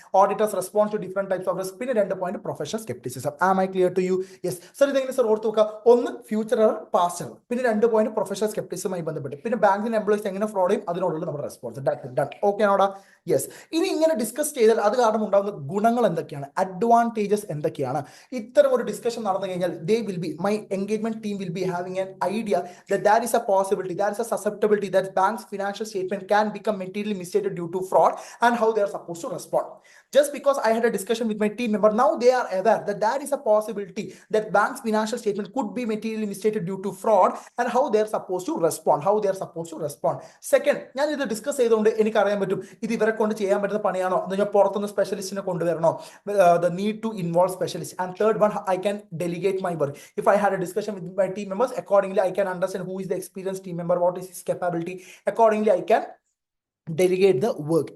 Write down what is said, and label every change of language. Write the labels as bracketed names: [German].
[English] Auditors response to different types of risk. പിന്നെ 2 point professional scepticism. Am I clear to you? Yes sir. [Malayalam] ഇതെങ്ങനെ sir ഓർത്ത് നോക്കുക? ഒന്ന് future error, past error, പിന്നെ 2 point professional സ്കെപ്റ്റിസിസമായി ബന്ധപ്പെട്ട്, പിന്നെ ബാങ്കിന്റെ എംപ്ലോയീസ് എങ്ങനെ ഫ്രോഡ് ചെയ്യും, അതിനോടുള്ള നമ്മുടെ റെസ്പോൺസ്. ഡൺ. ഓക്കെ ആണോടാ? യെസ്. ഇനി ഇങ്ങനെ ഡിസ്കസ് ചെയ്താൽ അത് കാരണം ഉണ്ടാകുന്ന ഗുണങ്ങൾ എന്തൊക്കെയാണ്, അഡ്വാൻറ്റേജസ് എന്തൊക്കെയാണ്? ഇത്തരം ഒരു ഡിസ്കഷൻ നടന്നു കഴിഞ്ഞാൽ [English] My engagement team will be having an idea that there is a possibility, there is a susceptibility that bank's financial statement can become materially misstated due to fraud, and how they are supposed to respond. Just because I had a discussion with my team member, now they are aware that there is a possibility that bank's financial statement could be materially misstated due to fraud, and how they are supposed to respond. [Malayalam] Second, ഞാൻ ഇത് discuss ചെയ്തുകൊണ്ട് എനിക്ക് അറിയാൻ പറ്റും ഇത് ഇവരെ കൊണ്ട് ചെയ്യാൻ പറ്റുന്ന പണിയാണോ, ഞാൻ പുറത്തുനിന്ന് സ്പെഷ്യലിസ്റ്റിനെ കൊണ്ടുവരണോ, [English] the need to involve specialists. And third one, I can delegate my work. If I had a discussion with my team members, accordingly I can understand who is the experienced team member, what is his capability. Accordingly I can delegate the work.